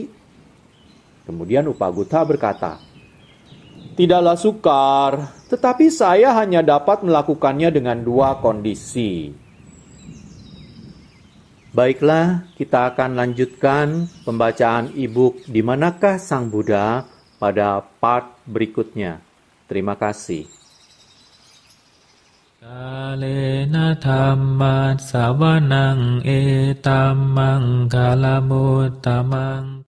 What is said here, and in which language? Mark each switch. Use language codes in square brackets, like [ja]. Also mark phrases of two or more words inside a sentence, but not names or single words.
[id] Kemudian Upagutta berkata, "Tidaklah sukar, tetapi saya hanya dapat melakukannya dengan dua kondisi." Baiklah, kita akan lanjutkan pembacaan e-book Di Manakah Sang Buddha pada part berikutnya. Terima kasih. [pi] เลนะธัมมัสสวนังเอตัมมังคลมุตตมัง